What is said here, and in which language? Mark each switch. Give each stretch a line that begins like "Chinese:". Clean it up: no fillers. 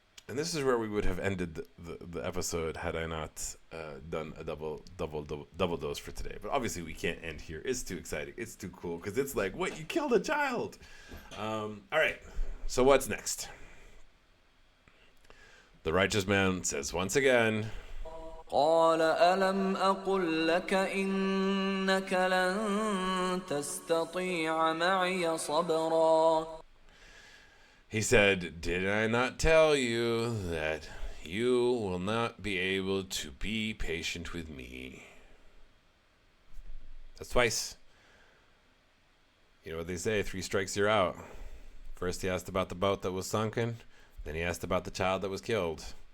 English: And this is where we would have ended the episode had I not done a double dose for today. But obviously we can't end here. It's too exciting. It's too cool because it's like, what? You killed a child. All right. So what's next? The righteous man says once again,
Arabic: قال ألم أقل لك إنك لن تستطيع معي صبرا.
English: he said, did I not tell you that you will not be able to be patient with me? That's twice. You know what they say, 3 strikes you're out. First he asked about the boat that was sunken. Then he asked about the child that was killed.